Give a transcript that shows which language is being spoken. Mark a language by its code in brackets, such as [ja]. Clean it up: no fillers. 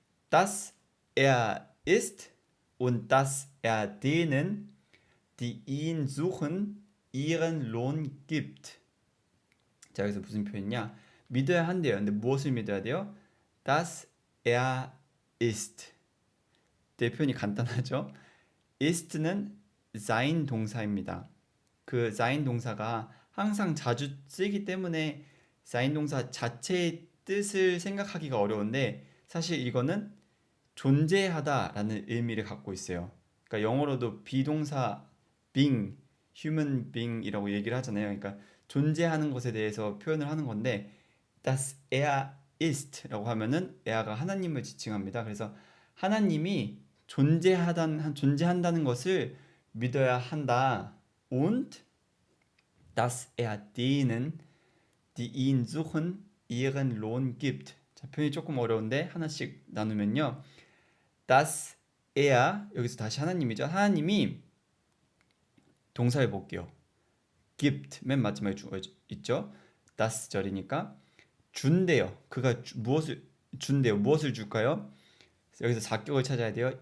[de] Dass er ist und dass er denen, die ihn suchen, ihren Lohn gibt. [ko] 자, 여기서 무슨 표현이냐? 믿어야 한대요. 근데 무엇을 믿어야 돼요? [de] Dass er ist. [ko] 네, 표현이 간단하죠? ist는 sein 동사입니다. 그 sein 동사가 항상 자주 쓰이기 때문에 sein 동사 자체의 뜻을 생각하기가 어려운데 사실 이거는 존재하다라는 의미를 갖고 있어요. 그러니까 영어로도 비동사 being, human being이라고 얘기를 하잖아요. 그러니까 존재하는 것에 대해서 표현을 하는 건데 [de] das er ist [ko] 라고 하면은 er가 하나님을 지칭합니다. 그래서 하나님이 존재한다는 것을 믿어야 한다. [de] Und dass er denen, die ihn suchen, ihren Lohn gibt. [ko] 자, 표현이 조금 어려운데 하나씩 나누면요. dass er 여기서 다시 하나님이죠. 하나님이 동사를 볼게요. gibt 맨 마지막에 있죠. das 절이니까 준대요. 그가 무엇을 준대요. 무엇을 줄까요? 여기서 작격을 찾아야 돼요.